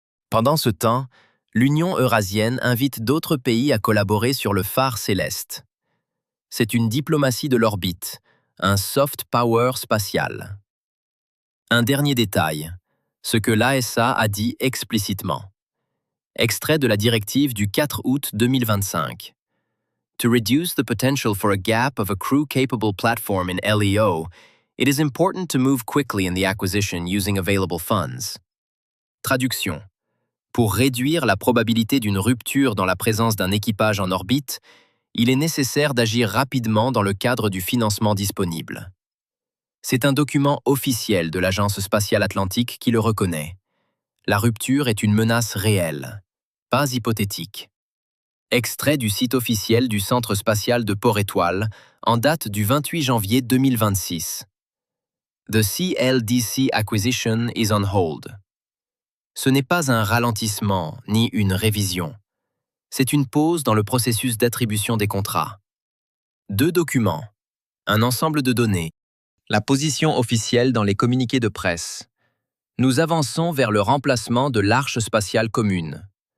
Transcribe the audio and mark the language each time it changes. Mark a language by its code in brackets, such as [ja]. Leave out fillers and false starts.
[fr] Pendant ce temps, l'Union eurasienne invite d'autres pays à collaborer sur le phare céleste. C'est une diplomatie de l'orbite, un soft power spatial. Un dernier détail, ce que l'ASA a dit explicitement. Extrait de la directive du 4 août 2025. [en] To reduce the potential for a gap of a crew-capable platform in LEO, it is important to move quickly in the acquisition using available funds. [fr] Traduction. Pour réduire la probabilité d'une rupture dans la présence d'un équipage en orbite, il est nécessaire d'agir rapidement dans le cadre du financement disponible. C'est un document officiel de l'Agence spatiale atlantique qui le reconnaît. La rupture est une menace réelle, pas hypothétique. Extrait du site officiel du Centre spatial de Port-Étoile, en date du 28 janvier 2026. [en] The CLDC acquisition is on hold. [fr] Ce n'est pas un ralentissement ni une révision. C'est une pause dans le processus d'attribution des contrats. 2 documents, un ensemble de données, la position officielle dans les communiqués de presse. Nous avançons vers le remplacement de l'Arche spatiale commune.